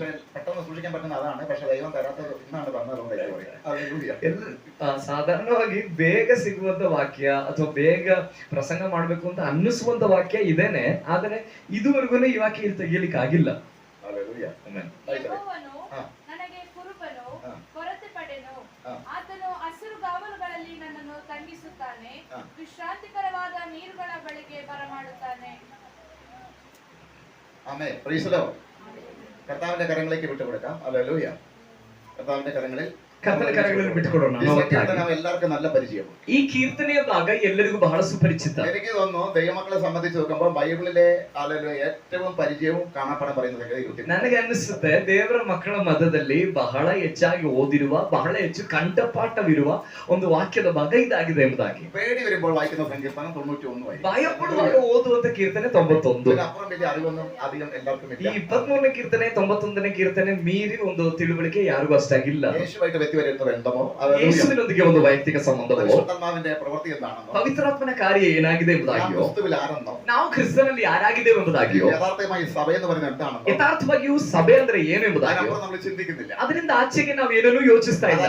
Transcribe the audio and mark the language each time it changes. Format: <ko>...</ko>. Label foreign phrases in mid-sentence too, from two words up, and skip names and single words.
<kn>ಸಾಧಾರಣವಾಗಿ ಬೇಗ ಸಿಗುವಂತ ವಾಕ್ಯ ಅಥವಾ ಬೇಗ ಪ್ರಸಂಗ ಮಾಡ್ಬೇಕು ಅಂತ ಅನ್ನಿಸುವಂತ ವಾಕ್ಯ ಇದೇನೆ. ಆದ್ರೆ ಇದುವರೆಗೂ ಈ ವಾಕ್ಯ ಇಲ್ಲಿ ತೆಗಿಲಿಕ್ಕೆ ಆಗಿಲ್ಲ. ವಿಶ್ರಾಂತಿಕರವಾದ ನೀರುಗಳ ಬಳಿಗೆ ಬರಮಾಡುತ್ತಾನೆ.</kn> <ml>ആമേൻ.</ml> <en>praise the Lord.</en> <ml>കർത്താവിന്റെ കരങ്ങളിലേക്ക് വിട്ടുകൊടുക്കാം. ഹല്ലേലൂയ. കർത്താവിന്റെ കരങ്ങളിൽ</ml> <kn>ಬಿಟ್ಟುಕೊಡೋಣ.</kn> <ml>എല്ലാവർക്കും നല്ല പരിചയം.</ml> <kn>ಈ ಕೀರ್ತನೆಯ ಭಾಗ ಎಲ್ಲರಿಗೂ ಬಹಳ ಸುಪರಿಚಿತ.</kn> <ml>എനിക്ക് തോന്നുന്നു ദൈവമക്കളെ സംബന്ധിച്ച് നോക്കുമ്പോൾ ബൈബിളിലെ ഏറ്റവും പരിചയവും കാണപ്പെടാൻ പറയുന്നത്</ml> <kn>ನನಗೆ ಅನಿಸುತ್ತೆ ದೇವರ ಮಕ್ಕಳ ಮಧ್ಯದಲ್ಲಿ ಬಹಳ ಹೆಚ್ಚಾಗಿ ಓದಿರುವ ಬಹಳ ಹೆಚ್ಚು ಕಂಠಪಾಠವಿರುವ ಒಂದು ವಾಕ್ಯದ ಭಾಗ ಇದಾಗಿದೆ ಎಂಬುದಾಗಿ.</kn> <ml>പേടി വരുമ്പോൾ വായിക്കുന്ന സങ്കീർത്തനം 91.</ml> <kn>ಭಯಪಡುವಾಗ ಓದುವಂತ ಕೀರ್ತನೆ 91.</kn> <ml>ಅಪ್ಪುറം വലിയ അറിവൊന്നും അധികം എല്ലാവർക്കും ഇല്ല.</ml> <kn>ಈ 23ನೇ ಕೀರ್ತನೆ 91ನೇ ಕೀರ್ತನೆ ಮೀರಿ ಒಂದು ತಿಳುವಳಿಕೆ ಯಾರಿಗೂ ಅಷ್ಟಾಗಿಲ್ಲ. ಯೇಸುವಿನೊಂದಿಗೆ ಒಂದು ವೈಯಕ್ತಿಕ ಸಂಬಂಧವೋ ಪವಿತ್ರಾತ್ಮನ ಕಾರ್ಯ ಏನಾಗಿದೆ ಎಂಬುದಾಗಿಯೋ ನಾವು ಕ್ರಿಸ್ತನಲ್ಲಿ ಯಾರಾಗಿದ್ದೇವೆ ಎಂಬುದಾಗಿಯೋ ಯಥಾರ್ಥವಾಗಿಯೂ ಸಭೆ ಅಂದ್ರೆ ಏನು ಎಂಬುದಾಗಿಯೋ ಅದರಿಂದ ಆಚೆಗೆ ನಾವು ಏನನ್ನೂ ಯೋಚಿಸ್ತಾ ಇಲ್ಲ.</kn>